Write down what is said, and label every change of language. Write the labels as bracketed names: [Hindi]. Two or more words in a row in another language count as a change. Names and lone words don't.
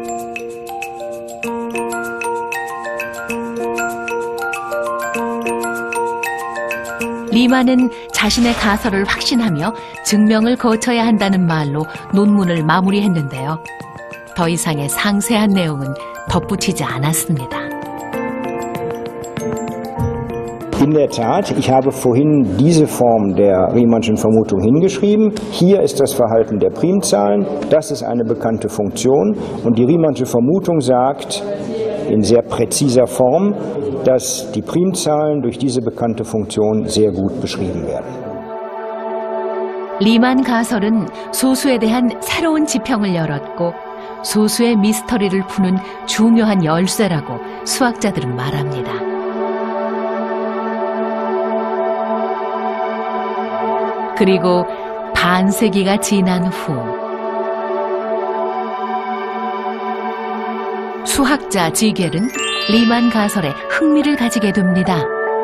[Korean] 리만은 자신의 가설을 확신하며 증명을 거쳐야 한다는 말로 논문을 마무리했는데요. 더 이상의 상세한 내용은 덧붙이지 않았습니다. [German] In der Tat, ich habe vorhin diese Form der Riemannschen Vermutung hingeschrieben. Hier ist das Verhalten der Primzahlen, das ist eine bekannte Funktion und die Riemannsche Vermutung sagt in sehr präziser Form, dass die Primzahlen durch diese bekannte Funktion sehr gut beschrieben werden. [Korean] 리만 가설은 소수에 대한 새로운 지평을 열었고 소수의 미스터리를 푸는 중요한 열쇠라고 수학자들은 말합니다. 그리고 반세기가 지난 후 수학자 지겔은 리만 가설에 흥미를 가지게 됩니다.